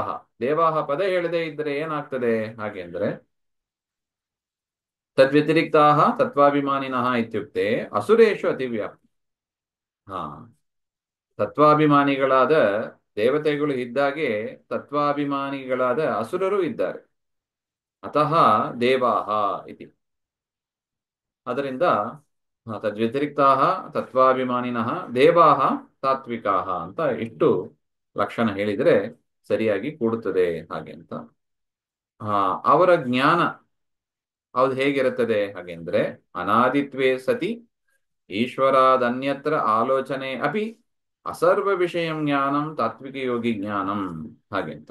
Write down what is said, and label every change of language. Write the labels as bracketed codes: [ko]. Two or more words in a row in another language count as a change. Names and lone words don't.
[kn] ದೇವಾಹ ಪದ ಹೇಳದೇ ಇದ್ರೆ ಏನಾಗ್ತದೆ ಹಾಗೆ ಅಂದ್ರೆ, [sa] ತದ್ವ್ಯತಿರಿಕ್ತಾಹ ತತ್ವಾಭಿಮಾನಿನಃ ಇತ್ಯುಕ್ತೆ ಅಸುರೇಶು ಅತಿವ್ಯಾಪ್ತಿ. [kn] ಹಾ, ತತ್ವಾಭಿಮಾನಿಗಳಾದ ದೇವತೆಗಳು ಇದ್ದಾಗೆ ತತ್ವಾಭಿಮಾನಿಗಳಾದ ಅಸುರರು ಇದ್ದಾರೆ. [sa] ಅತಃ ದೇವಾಹ ಇತಿ. [kn] ಅದರಿಂದ [sa] ತದ್ವ್ಯತಿರಿಕ್ತಾಹ ತತ್ವಾಭಿಮಾನಿನಃ ದೇವಾಹ ತಾತ್ವಿಕಾಹ [kn] ಅಂತ ಇಷ್ಟು ಲಕ್ಷಣ ಹೇಳಿದರೆ ಸರಿಯಾಗಿ ಕೂಡುತ್ತದೆ ಹಾಗೆ ಅಂತ. ಅವರ ಜ್ಞಾನ ಅದು ಹೇಗಿರುತ್ತದೆ ಹಾಗೆಂದ್ರೆ, [sa] ಅನಾದಿತ್ವೇ ಸತಿ ಈಶ್ವರಾದನ್ಯತ್ರ ಆಲೋಚನೆ ಅಪಿ ಅಸರ್ವ ವಿಷಯ ಜ್ಞಾನಂ ತಾತ್ವಿಕ ಯೋಗಿ ಜ್ಞಾನಂ [kn] ಹಾಗೆ ಅಂತ.